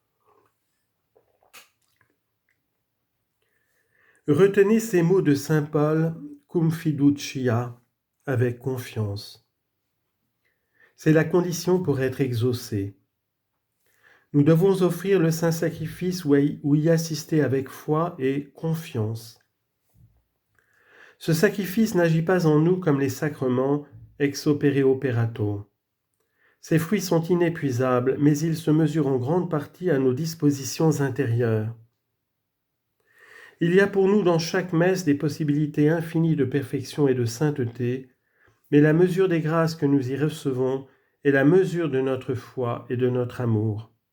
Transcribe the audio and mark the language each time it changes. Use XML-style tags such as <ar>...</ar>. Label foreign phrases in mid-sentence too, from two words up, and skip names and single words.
<fr>Retenez ces mots de saint Paul,</fr> <la>cum fiducia,</la> <fr>avec confiance. C'est la condition pour être exaucé. Nous devons offrir le saint sacrifice ou y assister avec foi et confiance. Ce sacrifice n'agit pas en nous comme les sacrements</fr> <la>ex opere operato.</la> <fr>Ses fruits sont inépuisables, mais ils se mesurent en grande partie à nos dispositions intérieures. Il y a pour nous dans chaque messe des possibilités infinies de perfection et de sainteté, mais la mesure des grâces que nous y recevons est la mesure de notre foi et de notre amour.</fr>